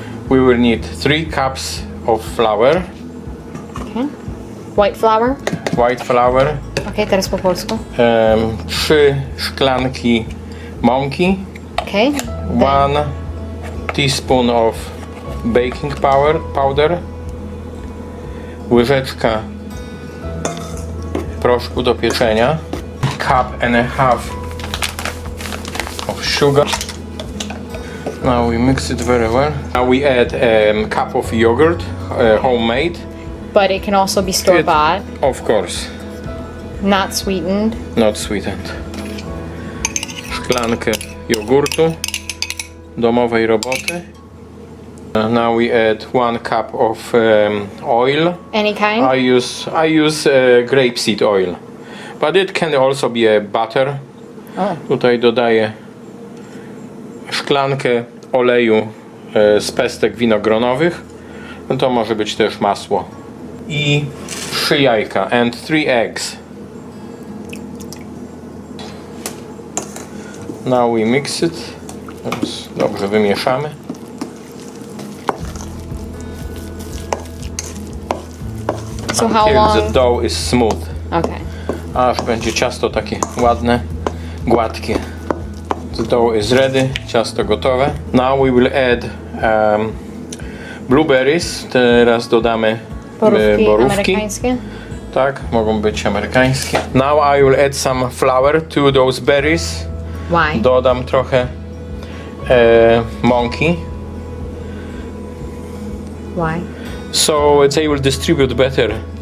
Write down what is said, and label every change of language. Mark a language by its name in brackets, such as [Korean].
[English] We will need 3 cups of flour. Okay. White flour? White flour. [Polish] Okay, teraz po polsku. 3 szklanki mąki. [English] Okay. 1 teaspoon of baking powder. [Polish] Łyżeczka proszku do pieczenia. [English] Cup and a half of sugar. Now we mix it very well. Now we add a cup of yogurt, homemade. But it can also be store-bought. Of course. Not sweetened. Not sweetened. [Polish] Szklankę jogurtu domowej roboty. [English] Now we add 1 cup of oil. Any kind? I use grapeseed oil, but it can also be a butter. Oh. [Polish] Tutaj dodaję szklankę oleju z pestek winogronowych. No to może być też masło. I 3 jajka [English] and 3 eggs. Now we mix it. [Polish] Teraz dobrze wymieszamy. [English] So how Until long? the dough is smooth. Okay. [Polish] Aż będzie ciasto takie ładne, gładkie. [English] The dough is ready, [Polish] ciasto gotowe. [English] Now we will add blueberries. [Polish] Teraz dodamy borówki. Amerykańskie? Tak, mogą być amerykańskie. [English] Now I will add some flour to those berries. Why? [Polish] Dodam trochę mąki. [English] Why? So they will distribute better.